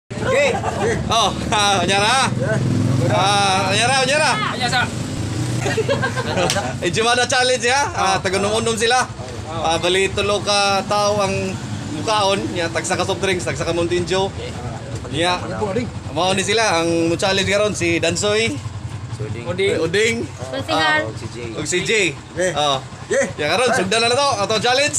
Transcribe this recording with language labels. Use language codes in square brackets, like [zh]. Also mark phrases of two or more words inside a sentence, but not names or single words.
[ceb] Okay. Oh, nyara. Nyara. Anyasa. Ensaymada challenge ya. Taga-unom sila. Bali tulo ka tao ang mukaon, nya tagsa ka [en] soft drinks, [ceb] tagsa ka Mountain Dew. Nya. Mao ni sila ang challenge karon si Dansoy, Uding, og si Jay. Oh. Ya karon sugdan na to ato challenge.